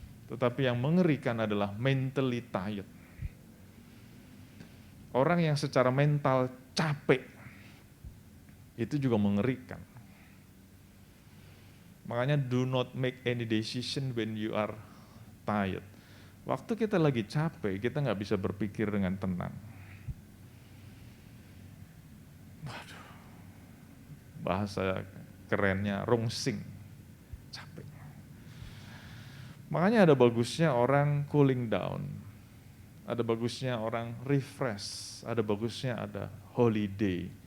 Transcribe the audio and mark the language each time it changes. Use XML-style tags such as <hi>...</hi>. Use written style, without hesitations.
<id>Tetapi yang mengerikan adalah</id> <en>mentally tired.</en> <id>Orang yang secara mental capek, itu juga mengerikan. Makanya</id> <en>do not make any decision when you are tired.</en> <id>Waktu kita lagi capek, kita nggak bisa berpikir dengan tenang. Waduh, bahasa kerennya rungsing, capek. Makanya ada bagusnya orang cooling down, ada bagusnya orang refresh, ada bagusnya ada holiday.</id>